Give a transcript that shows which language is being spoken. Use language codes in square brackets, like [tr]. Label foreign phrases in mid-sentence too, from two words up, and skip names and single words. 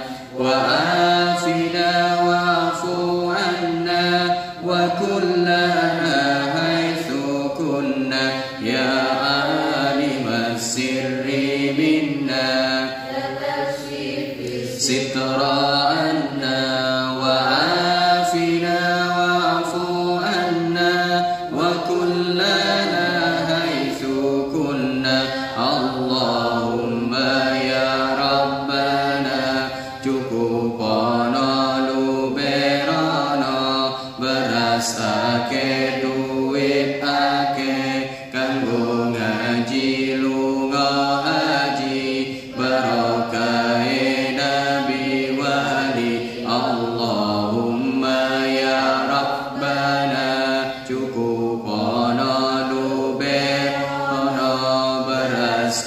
[ar] وعافنا واعف عنا وكلنا حيث كنا يا عالم السر منا ستر عنا وعافنا واعف عنا وكلنا حيث كنا اللهم يا ربنا [jv] cukupana luberana beras ake duit ake kanggo ngaji lunga haji barokah nabi wali [ar] اللهم يا ربنا [jv] cukupana luberana beras